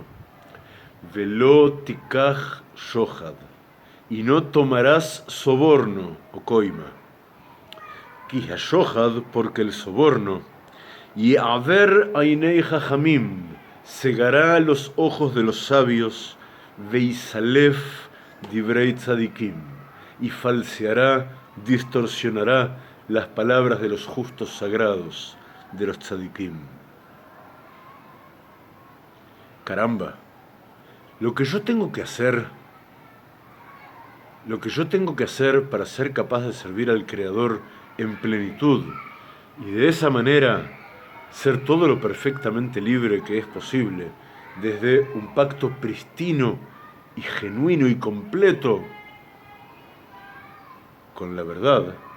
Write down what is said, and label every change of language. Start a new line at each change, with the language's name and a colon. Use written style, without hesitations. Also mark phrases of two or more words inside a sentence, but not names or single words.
Hebrew: ולא תקח שחד,
Spanish: y no tomarás soborno o coima.
Hebrew: כי השחד,
Spanish: porque el soborno, y
Hebrew: יעור עיני חכמים,
Spanish: cegará los ojos de los sabios,
Hebrew: ויסלף דברי צדיקים,
Spanish: y falseará, distorsionará las palabras de los justos sagrados, de los tzadikim. Caramba, lo que yo tengo que hacer para ser capaz de servir al Creador en plenitud y de esa manera ser todo lo perfectamente libre que es posible, desde un pacto pristino y genuino y completo con la verdad.